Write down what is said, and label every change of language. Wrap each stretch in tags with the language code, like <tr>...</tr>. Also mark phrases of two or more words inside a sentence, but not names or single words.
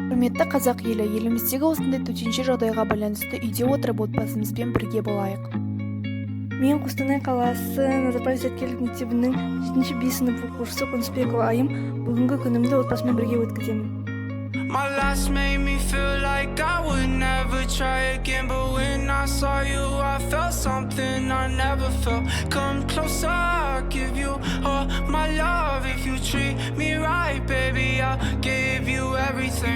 <kk>Құрметті қазақ елі, еліміздегі осындай төтенше жағдайға байланысты үйде отырып отбасымызбен бірге болайық. Мен Қостанай қаласы Назарбаев зияткерлік мектебінің 7-ші Б сынып оқушысы Қонысбекова Айым. Бүгінгі күнімді отбасыммен бірге өткіземін.</kk> <en>My last made me feel like I would never try again, but when I saw you, I felt something I never felt. Come closer, I'll give you all my love. If you treat me right, baby, I'll give you everything.</en>